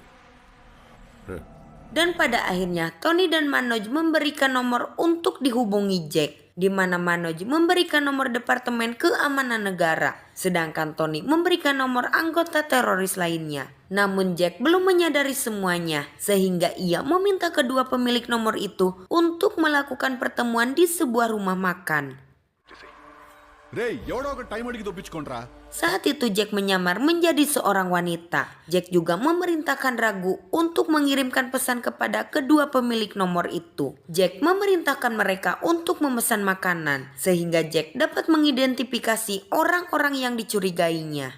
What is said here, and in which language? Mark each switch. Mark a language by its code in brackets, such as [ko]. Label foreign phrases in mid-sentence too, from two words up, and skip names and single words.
[id] Dan pada akhirnya Tony dan Manoj memberikan nomor untuk dihubungi Jack, di mana Manoj memberikan nomor Departemen Keamanan Negara, sedangkan Tony memberikan nomor anggota teroris lainnya. Namun Jack belum menyadari semuanya, sehingga ia meminta kedua pemilik nomor itu untuk melakukan pertemuan di sebuah rumah makan. [te] రే ఎవడో ఒక టైం అడిగి దొప్పించుకోండ్రా. [id] Saat itu Jack menyamar menjadi seorang wanita. Jack juga memerintahkan Ragu untuk mengirimkan pesan kepada kedua pemilik nomor itu. Jack memerintahkan mereka untuk memesan makanan, sehingga Jack dapat mengidentifikasi orang-orang yang dicurigainya.